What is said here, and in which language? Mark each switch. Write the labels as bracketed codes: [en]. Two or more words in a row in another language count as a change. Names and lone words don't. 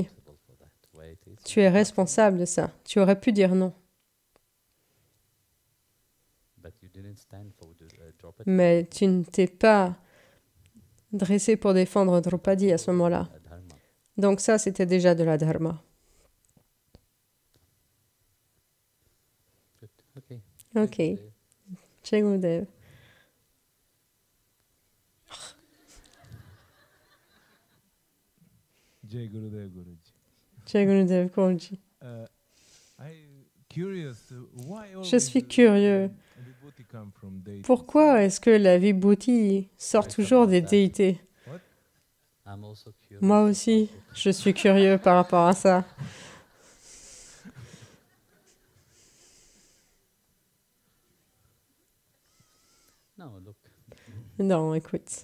[fr] Tu es responsable de ça. Tu aurais pu dire non. Mais tu ne t'es pas dressé pour défendre Draupadi à ce moment-là. Donc ça, c'était déjà de la dharma. Ok. [hi] जय गुरुदेव. जय गुरुदेव गुरुजी. जय गुरुदेव गुरुजी. [fr] Je suis curieux. Pourquoi est-ce que la vibhuti sort toujours des déités? Moi aussi, je suis curieux par rapport à ça. Non, écoute.